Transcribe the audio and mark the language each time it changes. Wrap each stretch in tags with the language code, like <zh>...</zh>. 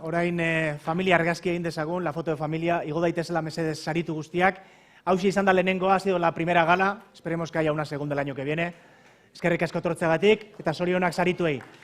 <eu>Orain familia argazki egin dezagun,</eu> <es>la foto de familia,</es> <eu>igo daitezela mesedez saritu guztiak. Hauxe izan da lehenengoa,</eu> <es>ha sido la primera gala, esperemos que haya una segunda el año que viene.</es> <eu>Eskerrik asko etortzeagatik eta zorionak sarituei.</eu>